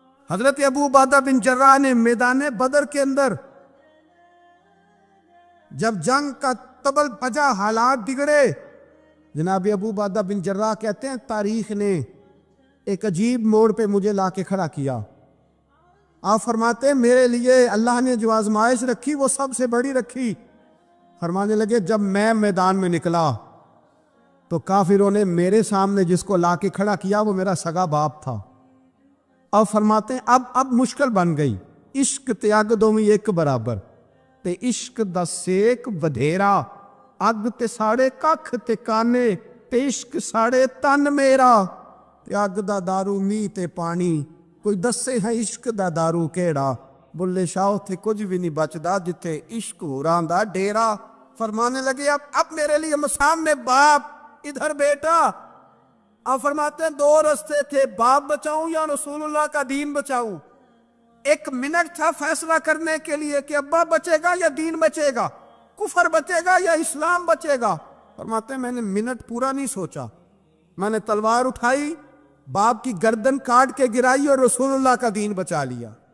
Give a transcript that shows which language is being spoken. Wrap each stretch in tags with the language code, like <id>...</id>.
<ur>حضرت ابو عبیدہ بن جراح نے میدان بدر کے اندر جب جنگ کا تبل بجا, حالات بگڑے, جناب ابو عبیدہ بن جراح کہتے ہیں تاریخ نے ایک عجیب موڑ پہ مجھے لا کے کھڑا کیا. آپ فرماتے ہیں میرے لیے اللہ نے جو آزمائش رکھی وہ سب سے بڑی رکھی. فرمانے لگے جب میں میدان میں نکلا تو کافروں نے میرے سامنے جس کو لا کے کھڑا کیا وہ میرا سگا باپ تھا. اب فرماتے ہیں</ur> <pa>اب مشکل بن گئی, عشق تیاگ دومی ایک برابر, تے عشق دا سیک ودھیرا, اگ تے ساڑے ککھ تے کانے, تے عشق ساڑے تن میرا, تے اگ دا دارو می تے پانی, کوئی دسے ہے عشق دا دارو کیڑا, بلے شاہ تے کچھ بھی نہیں بچدا جتے عشق ہوران دا ڈیرا.</pa> <ur>فرمانے لگے اب میرے لیے سامنے باپ, ادھر بیٹا. اب فرماتے ہیں 2 رستے تھے, باپ بچاؤں یا رسول اللہ کا دین بچاؤں. 1 منٹ تھا فیصلہ کرنے کے لیے کہ ابا بچے گا یا دین بچے گا, کفر بچے گا یا اسلام بچے گا. فرماتے ہیں میں نے منٹ پورا نہیں سوچا, میں نے تلوار اٹھائی, باپ کی گردن کاٹ کے گرائی اور رسول اللہ کا دین بچا لیا.</ur>